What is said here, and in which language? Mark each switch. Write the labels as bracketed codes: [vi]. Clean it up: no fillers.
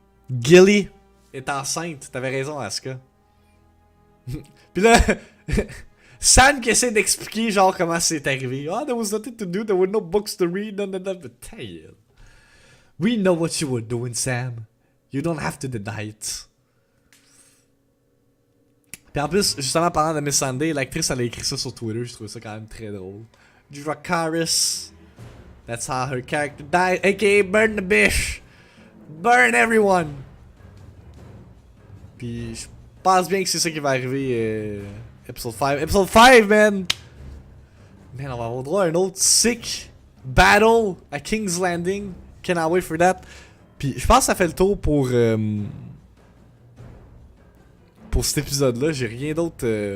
[fr] Gilly est enceinte. T'avais raison, Asuka. Puis là Sam qui essaie d'expliquer genre comment c'est arrivé. [en] Ah, there was nothing to do, there were no books to read, no, no, no. But damn. We know what you were doing, Sam. You don't have to deny it. [fr] Puis en plus, justement, parlant de Miss Sunday, l'actrice elle a écrit ça sur Twitter, je trouve ça quand même très drôle. Dracarys. [en] That's how her character died, aka burn the bish. Burn everyone. [fr] Puis je pense bien que c'est ça qui va arriver épisode 5. Épisode 5, man! Man, on va avoir droit à un autre sick battle à King's Landing. [en] Cannot wait for that. [fr] Puis je pense que ça fait le tour pour cet épisode-là. J'ai rien d'autre.